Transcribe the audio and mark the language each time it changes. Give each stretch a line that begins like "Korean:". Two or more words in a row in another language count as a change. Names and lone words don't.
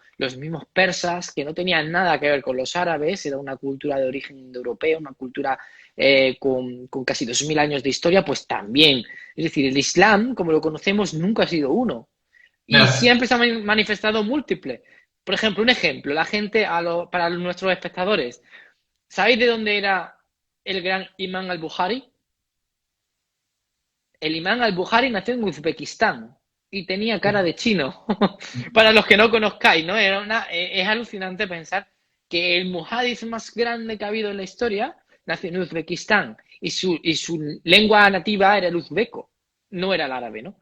Spanish: Los mismos persas, que no tenían nada que ver con los árabes, era una cultura de origen indoeuropeo, una cultura con casi 2000 años de historia, pues también. Es decir, el Islam, como lo conocemos, nunca ha sido uno. Y siempre se ha manifestado múltiple. Por ejemplo, un ejemplo, la gente, para nuestros espectadores, ¿sabéis de dónde era el gran Imam al-Bukhari? El Imam al-Bukhari nació en Uzbekistán y tenía cara de chino. Para los que no conozcáis, ¿no? Es alucinante pensar que el muhadis más grande que ha habido en la historia nació en Uzbekistán y su lengua nativa era el uzbeco, no era el árabe, ¿no?